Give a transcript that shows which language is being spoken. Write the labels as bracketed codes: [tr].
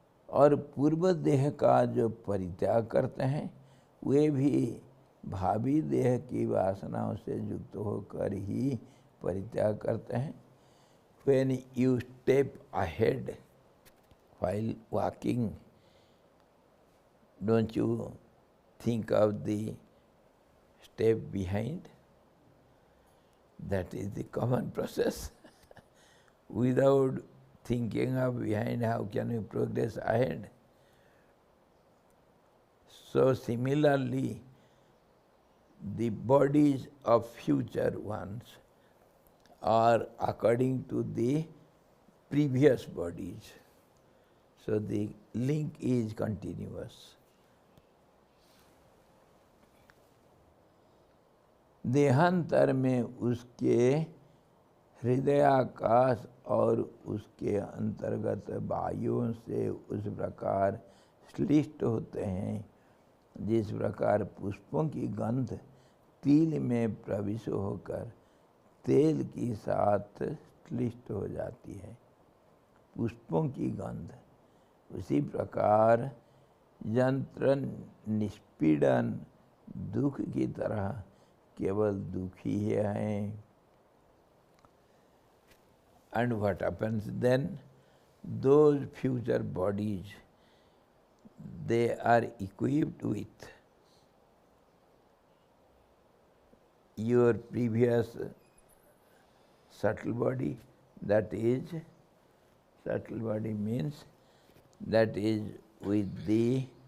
[hi] और पूर्व देह का जो परित्याग करते हैं, वे भी भावी देह की वासनाओं से युक्त होकर ही परित्याग करते हैं. [en] When you step ahead while walking, don't you think of the step behind? That is the common process. Without thinking of behind, how can you progress ahead? So similarly, the bodies of future ones are according to the previous bodies. So the link is continuous. [hi] देहांतर में उसके हृदयाकाश और उसके अंतर्गत वायुओं से उस प्रकार श्लिष्ट होते हैं जिस प्रकार पुष्पों की गंध तिल में प्रविष्ट होकर तेल के साथ क्लिष्ट हो जाती है, पुष्पों की गंध, उसी प्रकार यंत्र निष्पीड़न दुख की तरह केवल दुखी हैं. [en] And what happens then? Those future bodies, they are equipped with your previous subtle body, that is, subtle body means that is with the